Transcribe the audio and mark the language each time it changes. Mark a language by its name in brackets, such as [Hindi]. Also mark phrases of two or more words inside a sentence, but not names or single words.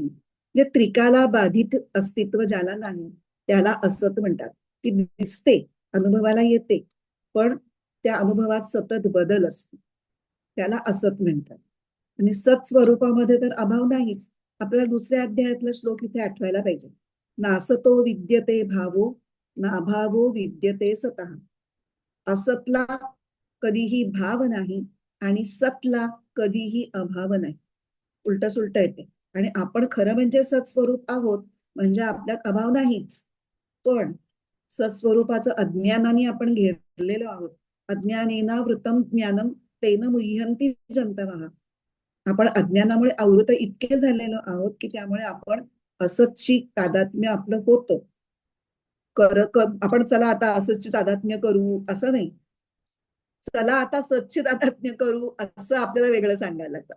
[Marathi] म्हणजे त्रिकाला बाधित अस्तित्व ज्याला नाही त्याला असत म्हणतात. की दिसते, अनुभवाला येते, पण त्या अनुभवात सतत बदल असतो, त्याला असत म्हणतात. आणि सत स्वरूपामध्ये तर अभाव नाहीच. आपल्याला दुसऱ्या अध्यायातला श्लोक इथे आठवायला पाहिजे. [Sanskrit] नासतो विद्यते भावो नाभावो विद्यते सतः. [Marathi] असतला कधीही भाव नाही आणि सतला कधीही अभाव नाही. उलट सुलट येते. आणि आपण खरं म्हणजे सत्स्वरूप आहोत, म्हणजे आपल्यात अभाव नाहीच. पण सत्स्वरूपाचं अज्ञानाने आपण घेरलेलो आहोत. [Sanskrit] अज्ञानेना वृतम ज्ञानम तेन मुह्यंती जंतवः. [Marathi] आपण अज्ञानामुळे आवृत इतके झालेलो आहोत की त्यामुळे आपण असतशी तादात्म्य आपलं होतं. आपण चला आता असतची तादात्म्य करू असं नाही, चला आता सच्ची तादात्म्य करू असं आपल्याला वेगळं सांगायला लागतं.